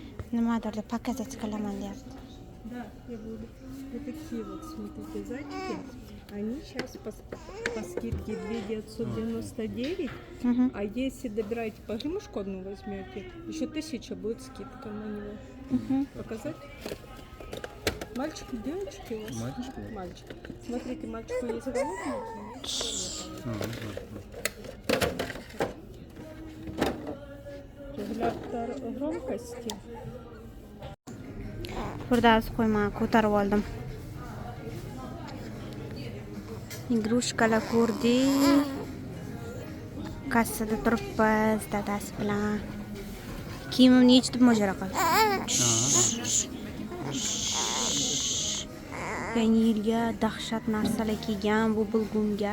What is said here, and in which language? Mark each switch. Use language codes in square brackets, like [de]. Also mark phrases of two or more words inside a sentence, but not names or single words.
[uz] nimadir deb показать qilaman deyapti. [ru] Да, я буду. Вот такие вот, смотрите, зайчики. Они сейчас по скидке 2999. Мгм. А если добираете погремушку одну возьмете, еще 1000 будет скидка на него. Мгм. Показать? Мальчик, девочки у вас? Мальчик. Мальчик. Смотрите, мальчику есть головки. Регулятор громкости. [uz] Burada qo'yma ko'tarib oldim. Игрушкаlar ko'rdik. Kassada turibmiz dadasi bilan. Kiyimimni yechib mojaro qildi. Yangi yilga dahshat narsalar kiygan bu bulgunga.